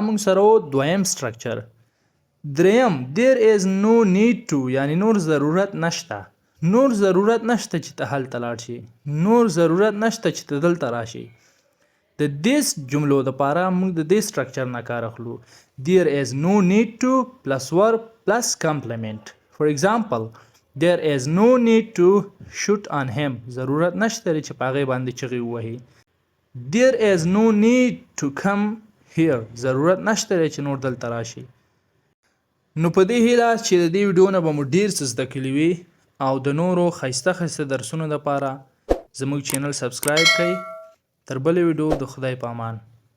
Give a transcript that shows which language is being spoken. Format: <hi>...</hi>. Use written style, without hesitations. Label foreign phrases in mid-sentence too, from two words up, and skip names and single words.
<ps>نو دا موږ سره و دویم سټرکچر. دریم</ps> <en>there is no need to</en> <ps>یعنی نور ضرورت نشته. نور ضرورت نشته چې ته هلته لاړ شي. نور ضرورت نشته چې ته دلته راشي. د دې جملو دپاره موږ د دې سټرکچر نه کار اخلو.</ps> <en>There is no need to plus verb plus complement. For example, there is no need to shoot on him.</en> <ps>ضرورت نشته چې په هغې باندې چغې ووهي.</ps> <en>There is no need to come here.</en> <ps>ضرورت نشته چې نور دلته راشي. نو په دې هیله چې د دې ویډیو نه به مو ډېر څه زده کړي وي او د نورو ښایسته ښایسته درسونو دپاره زموږ چینل سبسکرایب کړئ. تر بلې ویډیو د خدای په امان.</ps>